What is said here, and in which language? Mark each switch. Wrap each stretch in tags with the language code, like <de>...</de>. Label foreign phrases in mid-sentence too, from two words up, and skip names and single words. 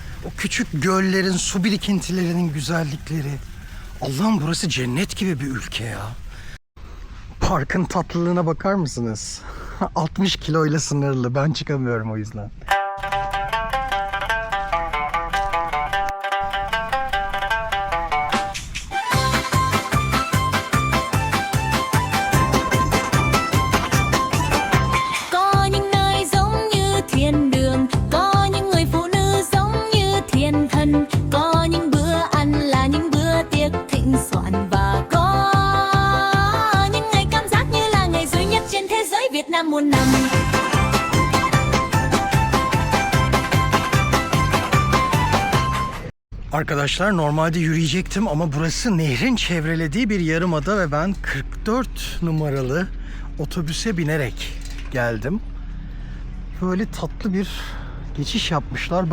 <tr>O küçük göllerin, su birikintilerinin güzellikleri. Allah'ım burası cennet gibi bir ülke ya. Parkın tatlılığına bakar mısınız? 60 kiloyla sınırlı. Ben çıkamıyorum o yüzden.</tr> <vi>Có những nơi giống như thiên đường, có những người phụ nữ giống như thiên thần, có những bữa ăn là những bữa tiệc thịnh soạn và có những ngày cảm giác như là ngày duy nhất trên thế giới Việt Nam muôn năm.</vi> <tr>Arkadaşlar normalde yürüyecektim ama burası nehrin çevrelediği bir yarımada ve ben 44 numaralı otobüse binerek geldim. Böyle tatlı bir geçiş yapmışlar.</tr>